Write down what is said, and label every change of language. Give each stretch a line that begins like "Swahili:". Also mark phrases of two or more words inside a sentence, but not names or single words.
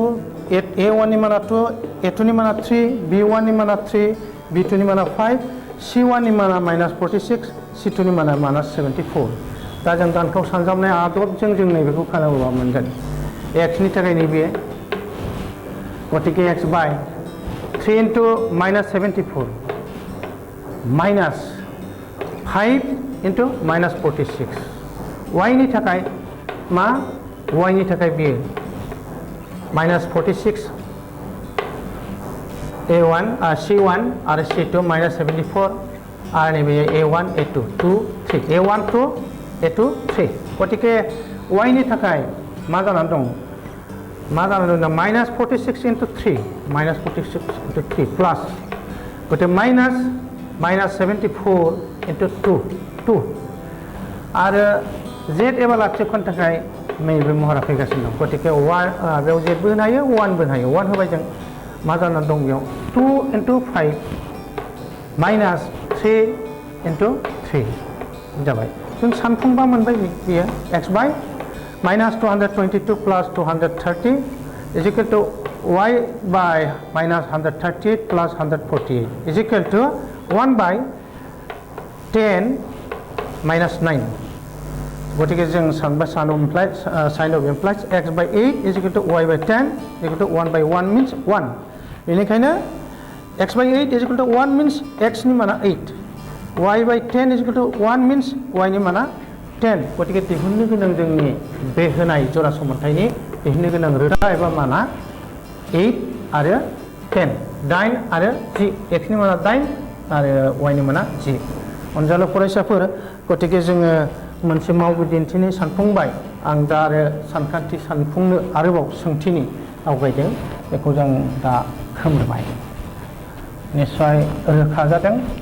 Bodo: a1 नि माना 2 a2 नि माना 3 b1 नि माना 3 b2 नि माना 5 c1 नि माना -46 c2 नि माना -74 दा जों दानखौ सानजाबनाय आदबजों जों नैबेखौ खालामोबा मोनगोन x नि थाखाय नैबे गतिके
English: x by 3 into -74 minus 5 into -46
Bodo: y नि थाखाय मा y नि थाखाय बेयो -46 a1 c1 आरो c2 -74 आरो नैबे a1 a2 2 3 a1 2 a2 3 गतिके y नि थाखाय मा जानानै दं
English: -46 into 3 -46 into 3 plus
Bodo: गतिके
English: -74 into 2
Bodo: आरो z एबा लाथिख'नि थाखाय नैबे महरा फैगासिनो दं गतिके बेयाव z बो होनो हायो 1 बो होनो हायो 1 होबाय जों मा जानानै दं बेयाव
English: 2 into 5 minus 3 into 3
Bodo: जाबाय जों सानफुंबा मोनबाय बेयो
English: x by -222 plus 230 is equal to y by -138 plus 148 is equal to 1 by 10 minus 9
Bodo: गतिके जों सानबा
English: sign of implies x by 8 is equal to y by 10 is equal to 1 by 1 means 1 बेनिखायनो x by 8 is equal to 1 means x
Bodo: नि माना
English: 8 y by 10 is equal to 1 means y
Bodo: नि माना 10 गतिके दिहुननो गोनां जोंनि बे होनाय जरा समानथायनि दिहुननो गोनां रोदा एबा माना 8 आरो 10 9 आरो 10 x नि माना 9 आरो y नि माना 10 अनजालु फरायसाफोर गतिके जोङो मोनसे मावबिदिन्थिनि सानफुंबाय आं दा आरो सानखान्थि सानफुंनो आरोबाव सोंथिनि आवगायदों बेखौ जों दा खोमोरबाय निश्चय रोखा जादों